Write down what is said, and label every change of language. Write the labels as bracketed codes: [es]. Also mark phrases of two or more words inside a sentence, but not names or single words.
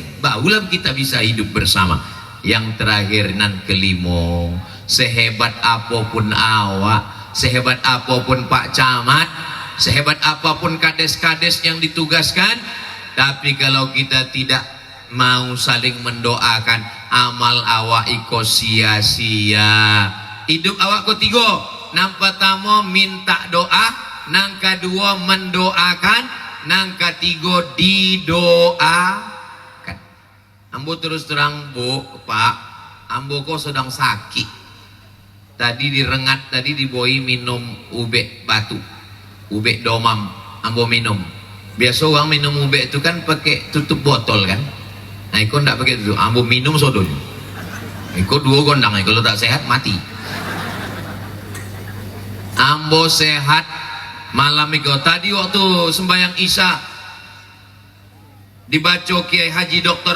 [id] Barulah kita bisa hidup bersama. Yang terakhir nan kelima, sehebat apapun awak, sehebat apapun Pak Camat, sehebat apapun kades-kades yang ditugaskan, tapi kalau kita tidak mau saling mendoakan, amal awak iko sia-sia. [min] Hidup awak ketiga, nang pertama minta doa, nang kedua mendoakan, nang ketiga didoakan. Ambo terus terang, Bu, Pak, ambo kok sedang sakit. Tadi direngat, tadi diboi minum ube batu, ube domam, ambo minum. Biasa orang minum ube itu kan pakai tutup botol kan. Nah, ikut ndak pakai itu, ambo minum sodonya. Ikut 2 gondang, kalau tak sehat mati. Ambo sehat malam itu. [id] Tadi waktu sembahyang Isya dibaca Kiai Haji Dr.